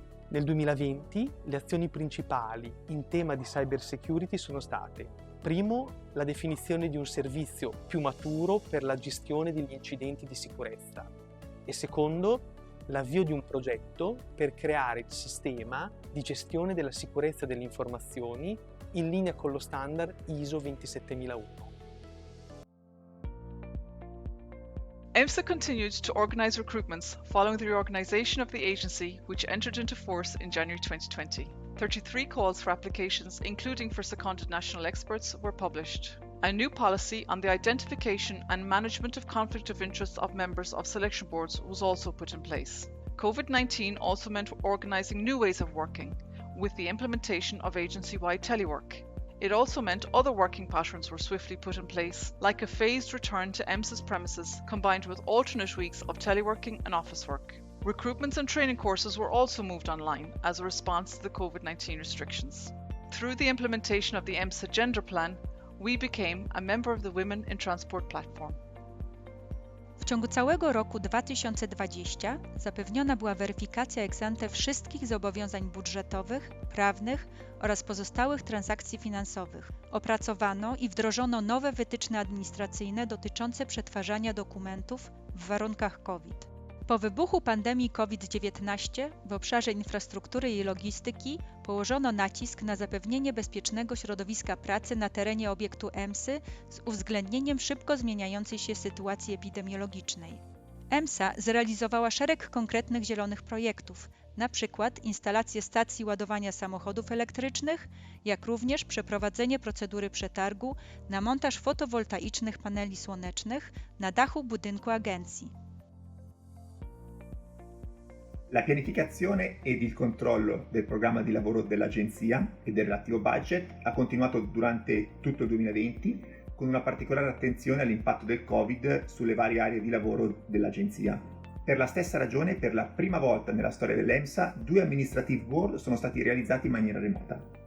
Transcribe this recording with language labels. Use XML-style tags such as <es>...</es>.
<it>Nel 2020 le azioni principali in tema di cyber security sono state: primo, la definizione di un servizio più maturo per la gestione degli incidenti di sicurezza e secondo, l'avvio di un progetto per creare il sistema di gestione della sicurezza delle informazioni in linea con lo standard ISO 27001.</it> <en>EMSA continued to organize recruitments following the reorganization of the agency, which entered into force in January 2020. 33 calls for applications, including for seconded national experts, were published. A new policy on the identification and management of conflict of interest of members of selection boards was also put in place. COVID-19 also meant organising new ways of working, with the implementation of agency-wide telework. It also meant other working patterns were swiftly put in place, like a phased return to EMSA's premises combined with alternate weeks of teleworking and office work. Recruitments and training courses were also moved online as a response to the COVID-19 restrictions. Through the implementation of the EMSA Gender Plan, we became a member of the Women in Transport platform.</en> <pl>W ciągu całego roku 2020 zapewniona była weryfikacja ex ante wszystkich zobowiązań budżetowych, prawnych oraz pozostałych transakcji finansowych. Opracowano i wdrożono nowe wytyczne administracyjne dotyczące przetwarzania dokumentów w warunkach COVID. Po wybuchu pandemii COVID-19 w obszarze infrastruktury i logistyki położono nacisk na zapewnienie bezpiecznego środowiska pracy na terenie obiektu EMSY z uwzględnieniem szybko zmieniającej się sytuacji epidemiologicznej. EMSA zrealizowała szereg konkretnych zielonych projektów, np. instalację stacji ładowania samochodów elektrycznych, jak również przeprowadzenie procedury przetargu na montaż fotowoltaicznych paneli słonecznych na dachu budynku agencji.</pl> <it>La pianificazione ed il controllo del programma di lavoro dell'Agenzia e del relativo budget ha continuato durante tutto il 2020 con una particolare attenzione all'impatto del Covid sulle varie aree di lavoro dell'Agenzia. Per la stessa ragione, per la prima volta nella storia dell'EMSA, 2</it> <en>administrative board</en> <it>sono stati realizzati in maniera remota.</it>